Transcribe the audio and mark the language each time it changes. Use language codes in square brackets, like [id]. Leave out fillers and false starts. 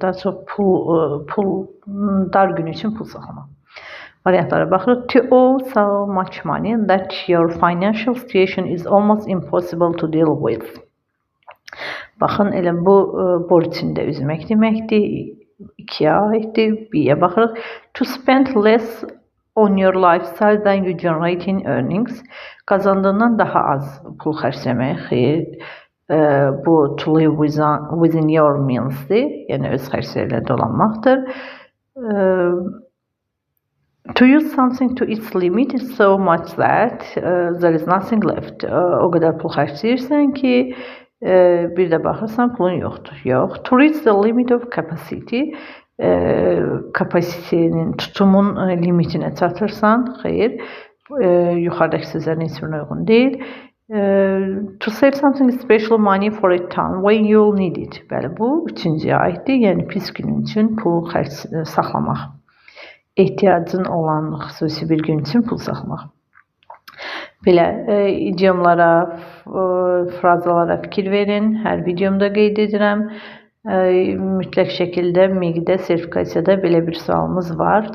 [az] Daha çox pul dar gün üçün pul saxlamaq. Variantlara baxırıq. [en] To owe so much money that your financial situation is almost impossible to deal with. [az] Baxın, elə bu borc içində üzmək deməkdir. 2-yə aiddir. 1-yə baxırıq. [en] To spend less on your lifestyle than you generate in earnings. [az] Qazandığından daha az pul xərcləmək. Xeyr. Bu [en] to live within your meansdir. [az] Yəni öz xərclərlə dolanmaqdır. [en] To use something to its limit is so much that there is nothing left. [az] O qədər pul xərcləyirsən ki, bir də baxırsan pulun yoxdur. Yox. [en] To reach the limit of capacity. [az] Kapasitenin, tutumun limitinə çatırsan, xeyr. Yuxarıdakı sözlərin heç birinə uyğun deyil. [en] To save something special money for a time when you'll need it. [az] Bəli, bu üçüncüyə aiddir. Yəni pis günün üçün pul saxlamaq. Ehtiyacın olan xüsusi bir gün üçün pul saxlamaq. Belə idiomlara, frazalara fikir verin. Hər videomda qeyd edirəm. Mütləq şəkildə MİQ-də, sertifikasiyada belə bir sualımız var.